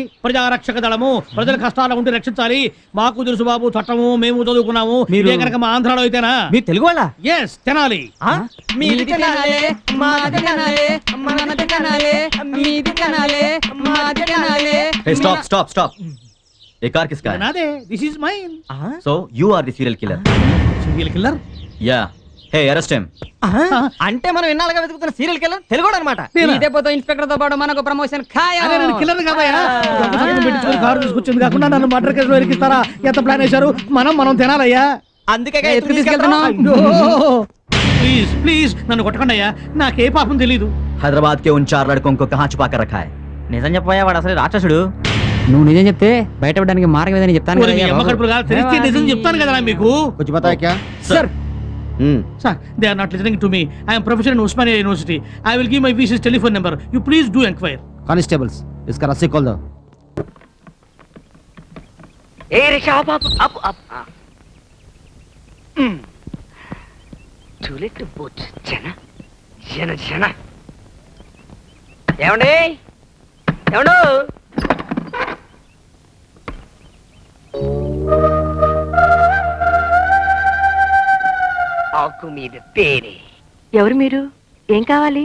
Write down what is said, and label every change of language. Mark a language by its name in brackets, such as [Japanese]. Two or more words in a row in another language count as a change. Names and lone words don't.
[Telugu] ప్రజారక్షక దళము, ప్రజల కష్టాల ఉంటే రక్షించాలి. మాకు తెలుసు బాబు చట్టము, మేము చదువుకున్నాము. మీరే కనుక మా ఆంధ్రాలో అయితేనా? మీరు తెలుగు వాళ్ళ? ఎస్, తెనాలి. [English] Stop stop stop. [Hindi] ये कार किसका है? [Telugu] నాదే. [English] This is mine. So you are the serial killer. Serial killer? Yeah. Hey, arrest him. [Telugu] అంటే మనం ఇన్నాళ్ళుగా వెతుకుతున్న [English] serial killer [Telugu] తెలుగు అనమాట. ఇదే పోతే ఇన్స్పెక్టర్ తో పాటు మనకు ప్రమోషన్ ఖాయం. అదే నేను కిల్లర్ కాదయ్యా. పెట్టుకుని కారు తీసుకొచ్చింది కాకుండా నన్ను మర్డర్ కేసులో ఇరికిస్తారా? ఎంత ప్లాన్ వేశారు? మనం తినాలయ్యా. అందుకే తీసుకెళ్తున్నాం. [English] please please [Telugu] నన్ను కొట్టకండి అయ్యా, నాకే పాపం తెలీదు. [Hindi] हैदराबाद के उन 4 लड़कों को कहाँ छुपा कर रखा है? [Telugu] నిజం చెప్పాయా, వాడు అసలు రాక్షసుడు. నువ్వు నిజం చెప్తే బయటపడడానికి మార్గం ఏదని చెప్తాను ఓరి మీ అమ్మ కడుపులు కాదు, తెలిస్తే నిజం చెప్తాను కదా మీకు. [Hindi] कुछ बताया क्या? [English] Sir, they are not listening to me. I am professor in Osmania University. I will give my VC's telephone number. You please do inquire. [Hindi] कांस्टेबल्स, इसका रस्सी खोल दो. ए रिक्शा आप टूलेट बोट జన జన జన ఏమండి ఏమండు ఆకు మీద తేనె. [Telugu] ఎవరు మీరు? ఏం కావాలి?